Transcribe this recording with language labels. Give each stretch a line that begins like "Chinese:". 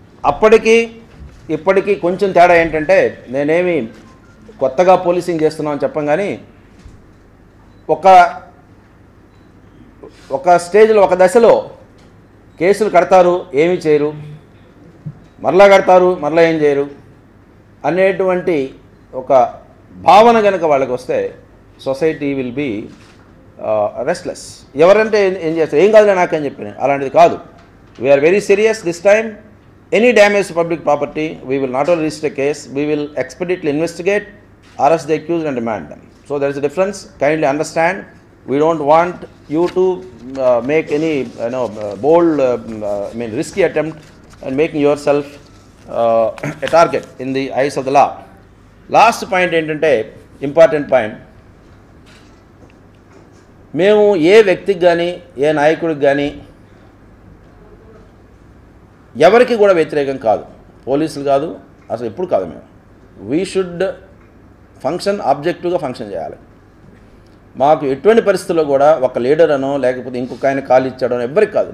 Telugu: అప్పటికి ఇప్పటికీ కొంచెం తేడా ఏంటంటే, నేనేమి కొత్తగా పోలీసింగ్ చేస్తున్నామని చెప్పం కానీ ఒక స్టేజ్లో, ఒక దశలో కేసులు కడతారు, ఏమీ చేయరు, మరలా కడతారు, మరలా ఏం చేయరు అనేటువంటి ఒక భావన కనుక వాళ్ళకి వస్తే
English: Society will be restless.
Telugu: ఎవరంటే ఏం చేస్తారు, ఏం కాదులే నాకని చెప్పిన, అలాంటిది కాదు.
English: We are very serious this time. Any damage to public property, we will not only register a case, we will expeditiously investigate, arrest the accused and remand them. So there is a difference. Kindly understand. We don't want you to make any bold, risky attempt and making yourself a target in the eyes of the law. Last point
Telugu: ఏంటంటే,
English: important point.
Telugu: మేము ఏ వ్యక్తికి కానీ, ఏ నాయకుడికి కానీ, ఎవరికి కూడా వ్యతిరేకం కాదు. పోలీసులు కాదు, అసలు ఎప్పుడు కాదు. మేము
English: we should function
Telugu: ఆబ్జెక్టివ్గా ఫంక్షన్ చేయాలి. మాకు ఎటువంటి పరిస్థితుల్లో కూడా ఒక లీడర్ అనో లేకపోతే ఇంకొక ఆయన కాల్ ఇచ్చాడనో ఎవ్వరికి కాదు.